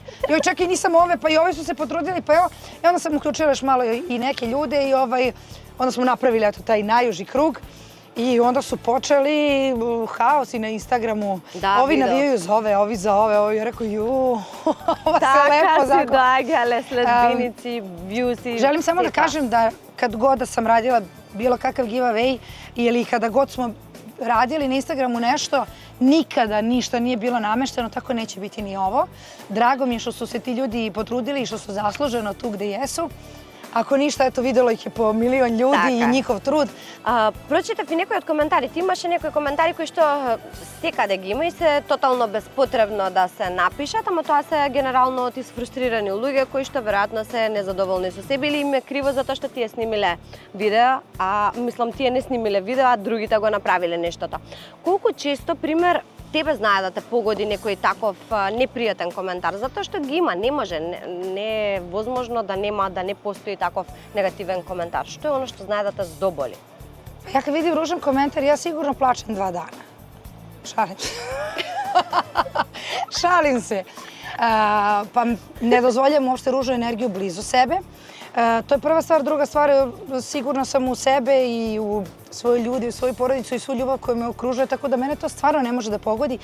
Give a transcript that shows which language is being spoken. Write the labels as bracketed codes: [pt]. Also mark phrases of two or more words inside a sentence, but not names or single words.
[sr] Joj, čak i nisam ove, pa i ovi su se potrudili, pa evo. I onda sam uključila još malo i neke ljude i onda smo napravili eto taj najuži krug. I onda su počeli haosi na Instagramu. Ovi navijaju za ove, ovi za ove, ovi. Ja rekao, ova se lepo [mk] Така се доаѓале следбеници, вјуси. [sr] Želim samo da kažem da kad god da sam radila bilo kakav giveaway ili kada god smo radili na Instagramu nešto, nikada ništa nije bilo namešteno, tako neće biti ni ovo. Drago mi je što su se ti ljudi potrudili i što su zasluženo tu gde jesu. Ako ništa, eto, videlo ih je po milion ljudi i njihov trud. [mk] Прочитав и некои од коментари. Ти имаше некои коментари кои што секаде ги има и се тотално безпотребно да се напишат, ама тоа се генерално од исфрустрирани луѓе кои што веројатно се незадоволни со себе или им е криво затоа што тие снимиле видео, а мислам тие не снимиле видео, а другите го направиле нештото. Колку често, пример, тебе знае да те погоди некој таков непријатен коментар, затоа што ги има, не може, не е возможно да нема, да не постои таков негативен коментар. Што е оно што знае да те здоболи? [sr] Ja kad vidim ružan komentar, ja sigurno plačem 2 dana. Šalim se. Šalim se. Pa ne dozvoljam uopšte ružnu energiju blizu sebe. To je prva stvar. Druga stvar, sigurna sam u sebe i u svoje ljudi, u svoju porodicu i svu ljubav koja me okružuje, tako da mene to stvarno ne može da pogodi.